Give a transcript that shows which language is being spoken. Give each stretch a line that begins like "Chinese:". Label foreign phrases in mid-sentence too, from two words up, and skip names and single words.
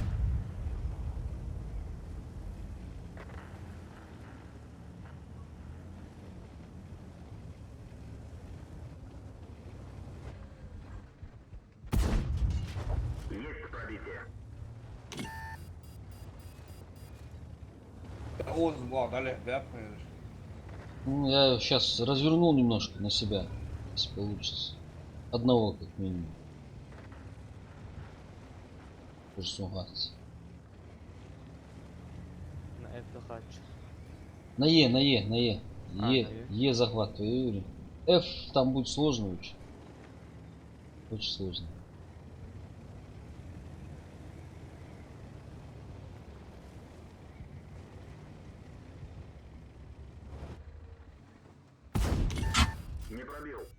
Russian: Есть пробитие. Оз, Влад, Олег, да, понимаешь? Ну, я сейчас развернул немножко на себя, если получится. Одного как минимум. Персугаться. На F захач. На Е, на Е, на Е. А, на Е. Е захватываю. F там будет сложно очень. Очень сложно. Не пробил.